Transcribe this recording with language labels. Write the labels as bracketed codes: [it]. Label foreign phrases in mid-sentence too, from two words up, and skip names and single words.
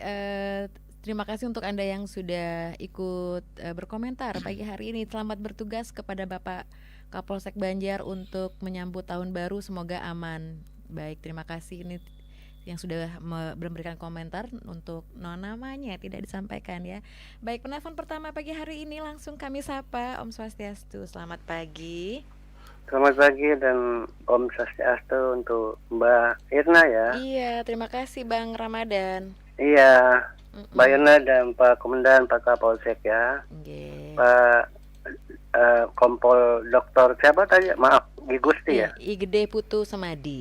[id] Terima kasih untuk Anda yang sudah ikut berkomentar pagi hari ini. Selamat bertugas kepada Bapak Kapolsek Banjar untuk menyambut tahun baru, semoga aman. Baik, terima kasih ini yang sudah memberikan komentar untuk namanya tidak disampaikan ya. Baik, penelpon pertama pagi hari ini langsung kami sapa. Om Swastiastu, selamat pagi. Selamat pagi dan Om Swastiastu untuk Mbak Irna ya. Iya, terima kasih Bang Ramadan. Iya, Mbak Irna dan Pak Komandan, Pak Kapolsek ya. Pak Kompol Dokter siapa tadi? Maaf, Gusti ya. Igede Putu Semadi.